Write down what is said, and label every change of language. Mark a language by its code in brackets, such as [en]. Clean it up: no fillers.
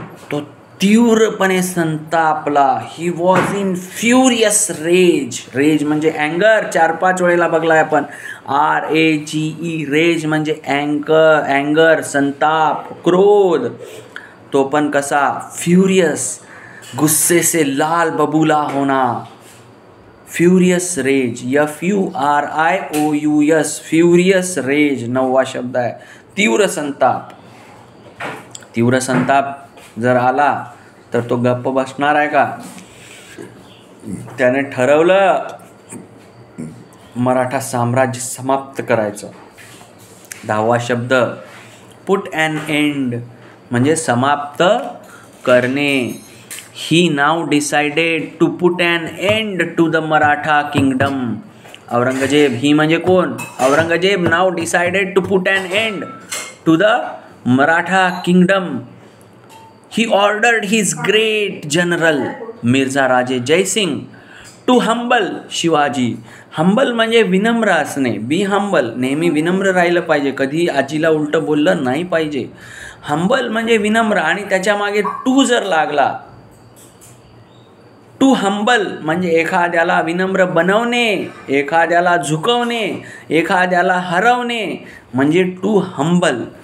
[mr] तो तीव्रपणे संतापला. [en] He was in furious raise. [mr] Raise म्हणजे अँगर. 4-5 वेळेला बघलाय आपण. RAGE. रेज म्हणजे अँगर, संताप, क्रोध. तो पण कसा? फ्युरियस. [hi] गुस्से से लाल बबूला होना. [en] Furious rage. FURIOUS. [mr] Furious raise 9वा शब्द आहे. तीव्र संताप. तीव्र संताप जर आला तर तो गप्प बसणार आहे का? त्याने ठरवलं मराठा साम्राज्य समाप्त करायचं. 10वा शब्द पुट ॲन एंड म्हणजे समाप्त करणे. [en] He now decided to put an end to the Maratha kingdom. [mr] Aurangzeb. ही म्हणजे कोण? [en] Aurangzeb now decided to put an end to the Maratha kingdom. He ordered his great general Mirza Raje Jaysingh to humble Shivaji. [mr] Humble म्हणजे विनम्र असणे. [en] Be humble. [mr] नेहमी विनम्र राहिलं पाहिजे. कधी आजीला उलटं बोललं नाही पाहिजे. हंबल म्हणजे विनम्र. आणि त्याच्या मागे टू जर लागला, टू हंबल म्हणजे एखाद्याला विनम्र बनवणे, एखाद्याला झुकवणे, एखाद्याला हरवणे म्हणजे टू हंबल.